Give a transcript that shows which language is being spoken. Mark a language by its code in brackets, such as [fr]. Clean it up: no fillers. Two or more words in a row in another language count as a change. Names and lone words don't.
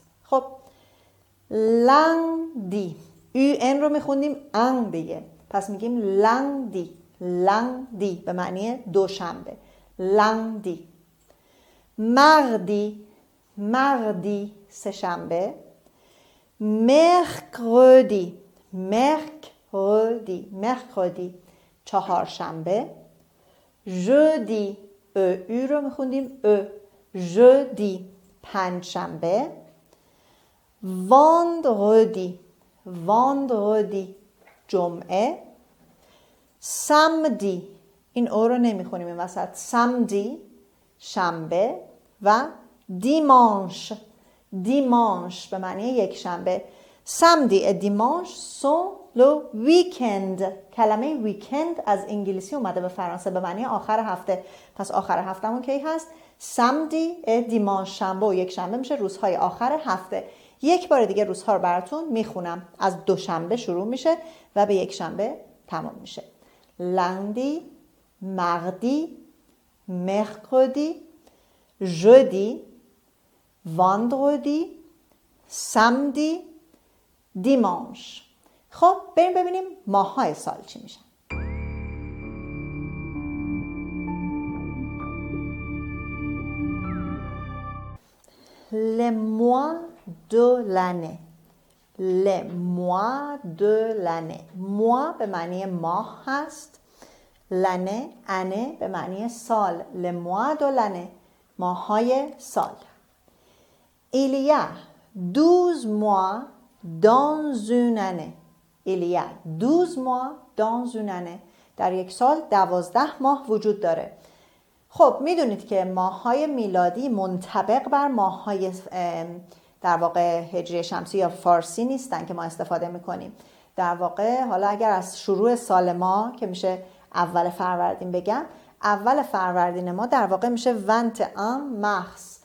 [fa] خب lundi ان رو میخوندیم ان دیگه، پس میگیم lundi. lundi به معنی دوشنبه. lundi. mardi سه‌شنبه. mercredi چهارشنبه. jeudi او رو میخوندیم jeudi پنجشنبه. vendredi جمعه. samedi این او رو نمیخونیم این وسط. samedi شنبه. و dimanche به معنی یک شنبه. [fr] samedi et dimanche sont le weekend. [fa] کلمه weekend از انگلیسی اومده به فرانسه به معنی آخر هفته. پس آخر هفتهمون کی هست؟ [fr] samedi et dimanche. [fa] شنبه و یک شنبه میشه روزهای آخر هفته. یک بار دیگه روزها رو براتون میخونم. از دوشنبه شروع میشه و به یک شنبه تمام میشه. [fr] lundi, mardi, mercredi, jeudi, vendredi, samedi, dimanche. [fa] خب بریم ببینیم ماه‌های سال چی میشن. [fr] Les mois de l'année. Les mois de l'année. [fa] mois به معنی ماه هست. [fr] l'année année [fa] به معنی سال. [fr] les mois de l'année [fa] ماه‌های سال. [fr] Il y a 12 mois dans une année. Il y a 12 mois dans une année. [fa] در یک سال 12 ماه وجود داره. خب میدونید که ماه‌های میلادی منطبق بر ماه‌های در واقع هجری شمسی یا فارسی نیستن که ما استفاده میکنیم. در واقع حالا اگر از شروع سال ما که میشه اول فروردین بگم، اول فروردین ما در واقع میشه 21 مارس.